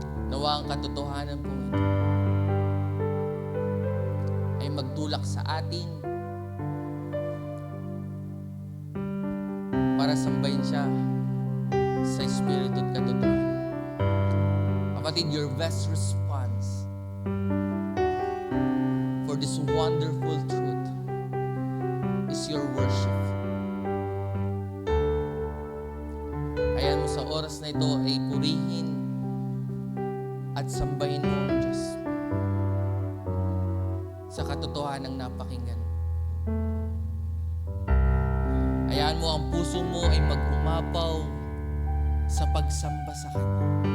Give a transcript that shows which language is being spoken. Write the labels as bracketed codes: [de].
[tl] Nawa ang katotohanan po ito ay magtulak sa atin para sambahin siya sa Espiritu at katotohanan. [en] Kapatid, your best response for this wonderful truth is your worship. [tl] Ayan mo sa oras na ito ay purihin at sambahin mo ang Diyos sa katotohanang napakinggan. Hayaan mo ang puso mo ay mag-umapaw sa pagsamba sa Kanya.